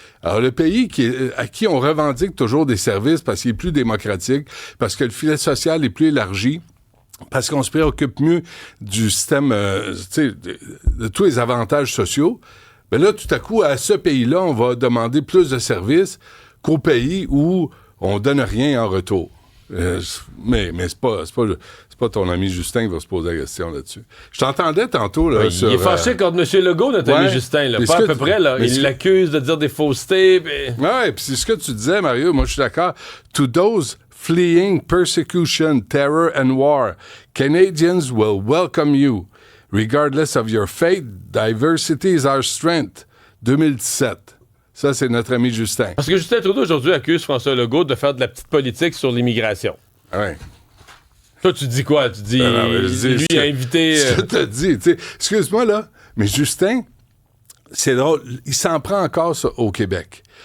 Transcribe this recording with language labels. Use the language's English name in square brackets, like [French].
[French] Alors, le pays à qui on revendique toujours des services parce qu'il est plus démocratique, parce que le filet social est plus élargi, parce qu'on se préoccupe mieux du système, de tous les avantages sociaux, ben là, tout à coup, à ce pays-là, on va demander plus de services qu'au pays où on donne rien en retour. Mais c'est pas ton ami Justin qui va se poser la question là-dessus. Je t'entendais tantôt, là, il est fâché contre M. Legault, notre ami Justin, là. Pas à peu près, là. Il l'accuse de dire des faussetés, Ouais, puis c'est ce que tu disais, Mario, moi, je suis d'accord. [English] To those fleeing persecution, terror and war, Canadians will welcome you. Regardless of your faith, diversity is our strength. [French] 2017. Ça, c'est notre ami Justin. Parce que Justin Trudeau, aujourd'hui, accuse François Legault de faire de la petite politique sur l'immigration. Ouais. Toi, tu dis quoi? Tu dis, lui a invité... Je te dis, tu sais, excuse-moi, là, mais Justin, c'est drôle, il s'en prend encore ça, au Québec.